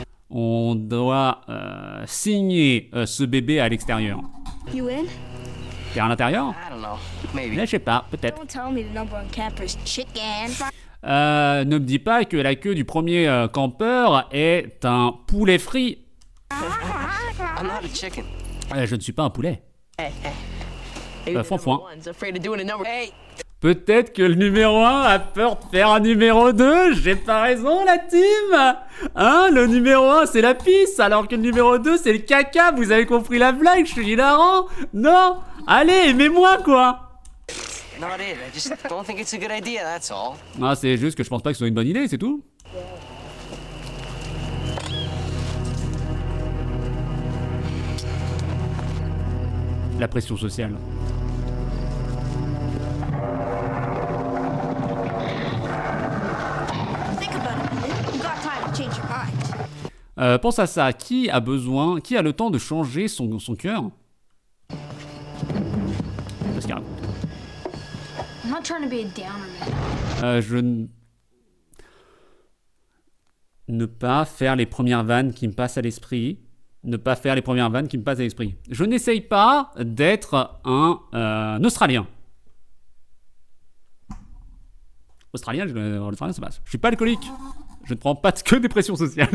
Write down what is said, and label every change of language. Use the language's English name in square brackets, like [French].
[French] On doit signer ce bébé à l'extérieur. [English] You in? [French] T'es à l'intérieur? [English] I don't know. Maybe. [French] Là, je sais pas, peut-être. [English] Don't tell me the number one camper is chicken. [French] Ne me dis pas que la queue du premier campeur est un poulet frit. [English] I'm not a chicken. [French] Je ne suis pas un poulet. [English] Hey, Foin. one's afraid of doing a number. Hey. [French] Peut-être que le numéro 1 a peur de faire un numéro 2. J'ai pas raison, la team. Hein, le numéro 1 c'est la pisse, alors que le numéro 2 c'est le caca. Vous avez compris la blague, je suis hilarant. Non, allez, aimez-moi quoi. [English] Not it. I just don't think it's a good idea, that's all. [French] Ah, c'est juste que je pense pas que ce soit une bonne idée, c'est tout. La pression sociale. [English] Think about it, man. You got time to change your mind. [French] Pense à ça, qui a le temps de changer son cœur? Parce qu'il raconte. [English] I'm not trying to be a downer, man. [French] Ne pas faire les premières vannes qui me passent à l'esprit. Ne pas faire les premières vannes qui me passent à l'esprit. Je n'essaye pas d'être un Australien. Australien, l'Australien, ça passe. Je suis pas alcoolique. Je ne prends pas que des pressions sociales.